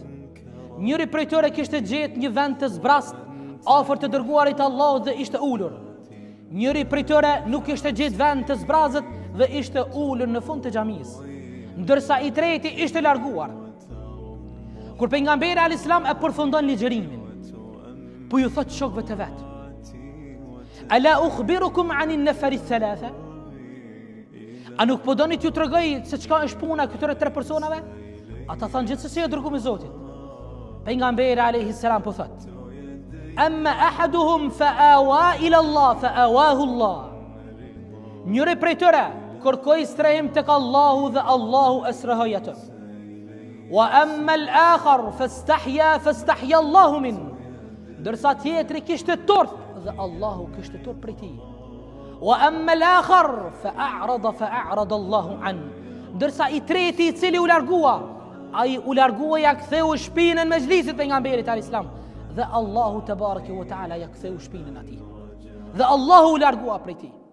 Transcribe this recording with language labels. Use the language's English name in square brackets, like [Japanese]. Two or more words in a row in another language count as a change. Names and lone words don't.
[Albanian] Njëri prej tyre kishte gjetë një vend të zbrast afër të dërguarit Allahut dhe ishte ulur. Njëri prej tyre nuk ishte gjetë vend të zbrazët dhe ishte ulur në fund të xhamisë, ndërsa i treti ishte larguar. Kur pejgamberi [Arabic] عليه السلام [Albanian] e përfundon ligjërimin, po ju thot shokëve të vet: [Arabic] ألا أخبركم عن النفر الثلاثة? [Albanian] A nuk po doni t'ju tregoj se çka është puna e këtyre 3 personave? Ata thanë: gjithsesi e dërguar i Zotit. Pejgamberi [Arabic] عليه السلام [Albanian] po thot: [Arabic] أما أحدهم فأوى إلى الله فآواه الله. [Albanian] Njëri prej tyre kërkoi strehim tek Allahu dhe Allahu e strehoi atë. [Arabic] وأما الآخر فاستحيا الله من. [Albanian] Dërsa tjetri kishte tort dhe Allahu kishte turp prej tij. [Arabic] وأما الآخر فأعرض الله عن. [Albanian] Ndërsa i treti i cili u largua, ai u largua ja ktheu shpinën me xhlisit pejgamberit [Arabic] عليه السلام [Albanian] dhe Allahu [Arabic] تبارك وتعالى [Albanian] ja ktheu shpinën atij. Dhe Allahu u largua prej tij.